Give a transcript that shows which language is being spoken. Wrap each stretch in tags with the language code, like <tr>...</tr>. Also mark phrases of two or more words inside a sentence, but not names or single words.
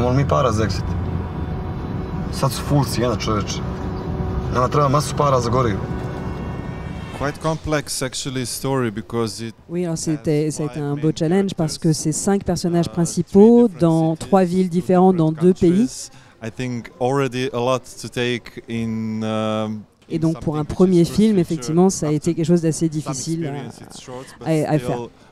<sr>para za exit. Sad su full cijena, čoveče. Nama treba masu para za gorivo.</sr> <fr>Oui, alors ça a été un beau challenge parce que c'est 5 personnages principaux dans 3 villes différentes dans 2 pays. Et donc pour un premier film, effectivement, ça a été quelque chose d'assez difficile à faire.</fr>